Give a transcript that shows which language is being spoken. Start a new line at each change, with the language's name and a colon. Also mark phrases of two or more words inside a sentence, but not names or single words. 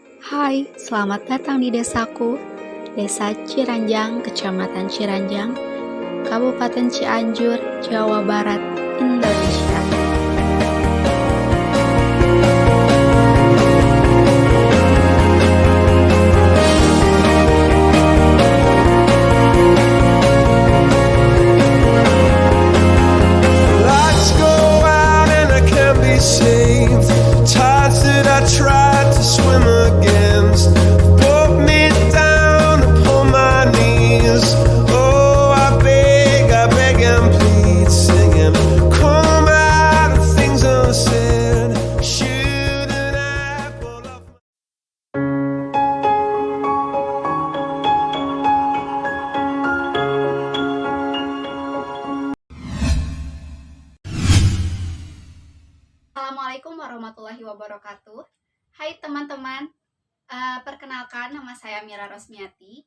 Indonesian: Hai, selamat datang di desaku, Desa Ciranjang, Kecamatan Ciranjang, Kabupaten Cianjur, Jawa Barat, Indonesia.
English: Lights go out and I can't be saved. Tides that I tried to swim against brought me down upon my knees. Oh, I beg and plead, singing, come out of things unsaid. Shoot an apple off my
Arabic: السلام عليكم ورحمة الله وبركاته.
Indonesian: Hai teman-teman, perkenalkan nama saya Mira Rosmiati.